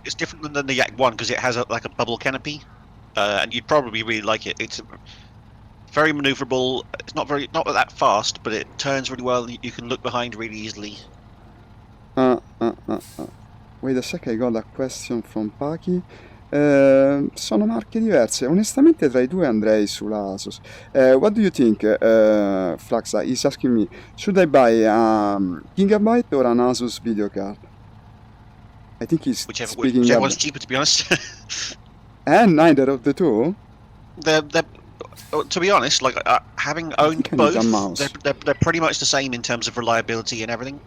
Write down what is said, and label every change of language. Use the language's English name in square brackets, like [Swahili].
[English] It's different than the Yak 1 because it has like a bubble canopy, and you'd probably really like it. It's very maneuverable. It's not that fast, but it turns really well. You can look behind really easily. Wait a sec, I got a question from Paki. [Italian] Sono marche diverse. Onestamente tra I due andrei sulla Asus. [English] What do you think, Flaxa is asking me, should I buy a Gigabyte or an Asus video card? I think he's whichever one's cheaper, to be honest. And neither of the two? They're to be honest, like having owned both, they're pretty much the same in terms of reliability and everything.